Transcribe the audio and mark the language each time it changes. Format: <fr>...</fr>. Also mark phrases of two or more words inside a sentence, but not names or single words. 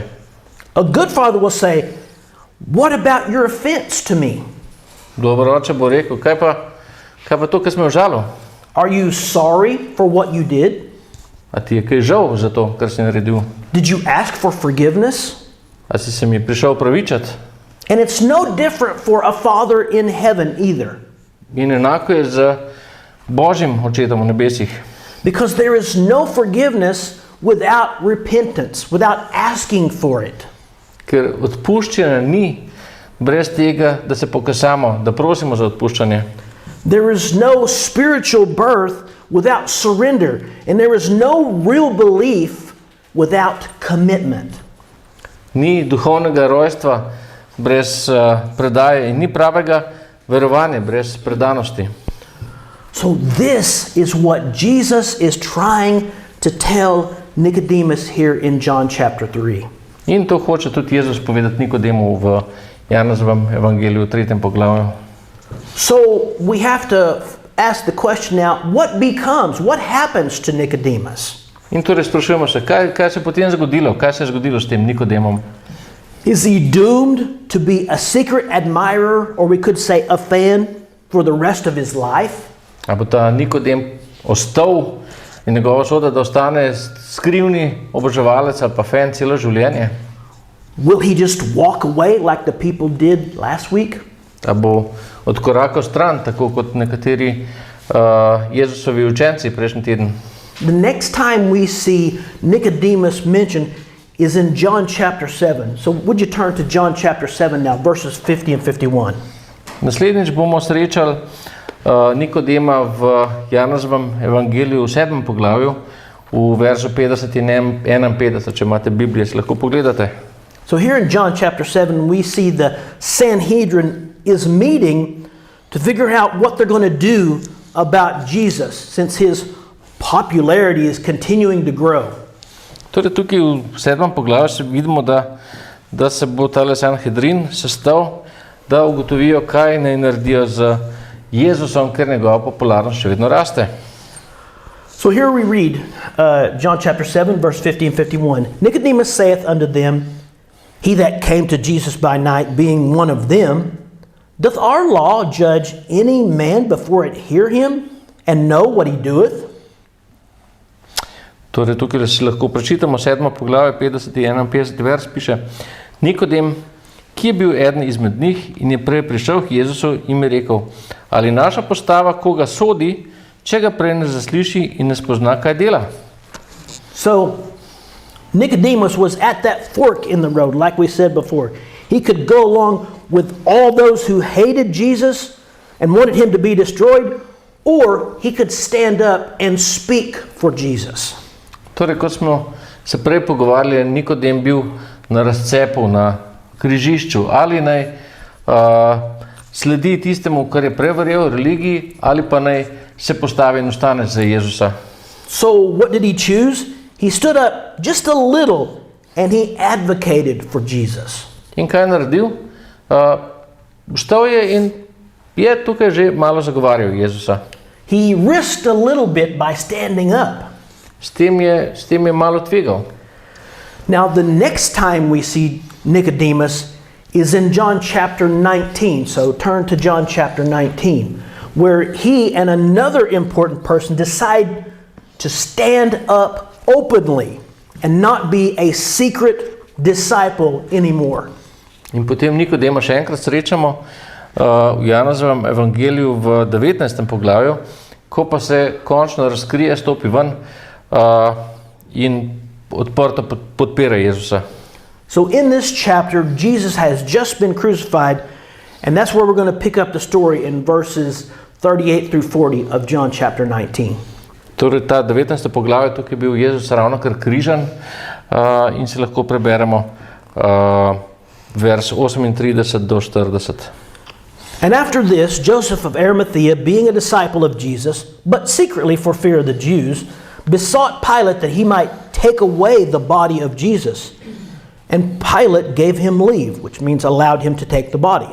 <en>A good father will say, what about your offense to me?</en> <sl>Dober oče bo rekel, kaj pa to, kar smo užalil?</sl> <en>Are you sorry for what you did?</en> <sl>A ti je kaj žal za to, kar si naredil?</sl> <en>Did you ask for forgiveness?</en> <sl>A si se mi prišel pravičati?</sl> <en>And it's no different for a father in heaven either.</en> <sl>In enako je z Božjim očetom v nebesih.</sl> <en>Because there is no forgiveness without repentance, without asking for it.</en> <sl>Ker odpuščanja ni brez tega, da se pokasamo, da prosimo za odpuščanje.</sl> <en>There is no spiritual birth without surrender, and there is no real belief without commitment.</en> <sl>Ni duhovnega rojstva brez predaje in ni pravega verovanja brez predanosti.</sl> <en>So this is what Jesus is trying to tell Nicodemus here in John chapter 3.</en> <sl>In to hoče tudi Jezus povedati Nikodemu v Janezovem evangeliju v 3. poglavju.</sl> <en>So we have to ask the question now, what happens to Nicodemus?</en> <sl>In torej sprašujemo se, kaj se potem zgodilo, kaj se je zgodilo s tem Nikodemom?</sl> <en>Is he doomed to be a secret admirer, or we could say a fan, for the rest of his life?</en> <sl>A bo ta Nikodem ostal in njegova usoda, da ostane skrivni oboževalec ali pa fan celo življenje?</sl> <en>Will he just walk away like the people did last week?</en> <sl>A bo odkorakal stran, tako kot nekateri Jezusovi učenci prejšnji teden?</sl> <en>The next time we see Nicodemus mentioned is in John chapter 7. So would you turn to John chapter 7 now, verses 50 and 51.</en> <sl>Naslednjič bomo srečali Nikodema v Janezovem evangeliju v 7. poglavju v verzu 50 in 51, če imate Biblijo, si lahko pogledate.</sl> <en>So here in John chapter 7 we see the Sanhedrin is meeting to figure out what they're going to do about Jesus, since his popularity is continuing to grow.</en> <sl>Torej tukaj v 7. poglavju vidimo, da se bo tale Sanhedrin sestal, da ugotovijo, kaj naj naredijo z Jezusom, ker njegova popularnost še vedno raste.</sl> <en>So here we read John chapter 7, verse 50 and 51. Nicodemus saith unto them, he that came to Jesus by night, being one of them, doth our law judge any man before it hear him, and know what he doeth?</en> <sl>Torej tukaj si lahko prečitamo 7. poglavje, 50 in 51 vers, piše: Nikodem, ki je bil eden izmed njih in je prej prišel k Jezusu in je rekel: ali naša postava koga sodi, če ga prej ne zasliši in ne spozna, kaj dela?</sl> <en>So Nicodemus was at that fork in the road, like we said before. He could go along with all those who hated Jesus and wanted him to be destroyed, or he could stand up and speak for Jesus.</en> <sl>Torej, kot smo se prej pogovarjali, je Nikodem bil na razcepu, na križišču, ali naj sledi tistemu, kar je prej verjel, religiji, ali pa naj se postavi in ostane za Jezusa.</sl> <en>So what did he choose? He stood up just a little and he advocated for Jesus.</en> <sl>In kaj je naredil? Vstal je in je tukaj že malo zagovarjal Jezusa.</sl> <en>He risked a little bit by standing up.</en> <sl>S tem je malo tvegal.</sl> <en>Now the next time we see Nicodemus is in John chapter 19. So turn to John chapter 19, where he and another important person decide to stand up openly and not be a secret disciple anymore.</en> <sl>In potem Nikodema še enkrat srečamo v Janezovem evangeliju v 19. poglavju, ko pa se končno razkrije, stopi ven in odprto podpira Jezusa.</sl> <en>So in this chapter, Jesus has just been crucified, and that's where we're going to pick up the story in verses 38 through 40 of John chapter 19.</en> <sl>Torej ta 19. poglavje, tukaj je bil Jezus ravno kar križan in si lahko preberemo vers 38 do 40.</sl> <en>And after this, Joseph of Arimathea, being a disciple of Jesus, but secretly for fear of the Jews, besought Pilate that he might take away the body of Jesus. And Pilate gave him leave, which means allowed him to take the body.</en>